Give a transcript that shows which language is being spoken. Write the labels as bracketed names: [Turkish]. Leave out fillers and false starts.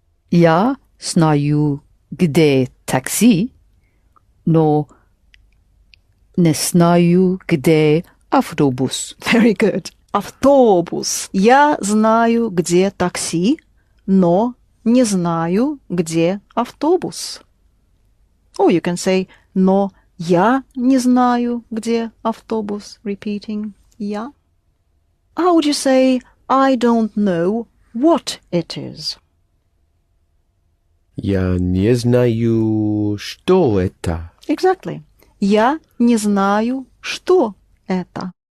[Russian] Я знаю, где такси, но не знаю, где автобус. [English] Very good. Автобус. [Russian] Я знаю, где такси, но не знаю, где автобус. [English] Or you can say, [Russian] но я не знаю, где автобус. [English] Repeating, я. How would you say, I don't know what it is? [Russian] Я не знаю, что это. [English] Exactly. [Russian] Я не знаю, что это.